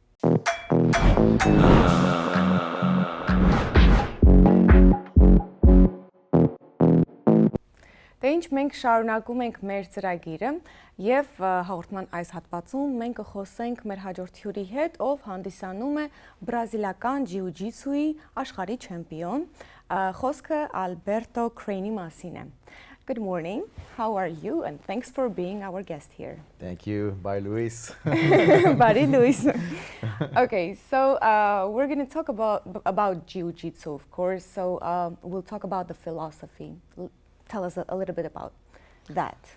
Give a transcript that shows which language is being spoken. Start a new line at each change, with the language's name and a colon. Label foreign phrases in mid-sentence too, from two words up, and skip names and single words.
Armenian: Դե ինչ մենք շարունակում ենք մեր ծրագիրը եւ հաղորդման այս հատվածում մենք կխոսենք մեր հաջորդ հյուրի հետ, ով հանդիսանում է բրազիլական jiu-jitsu-ի աշխարհի չեմպիոն, խոսքը Alberto Crane-ի մասին է։
English: Good morning. How are you? And thanks for being our guest here. Thank you. Bye, Luis. Bye, Luis. Okay, so we're going to talk about jiu-jitsu, of course. So we'll talk about the philosophy. Tell us a little bit about that.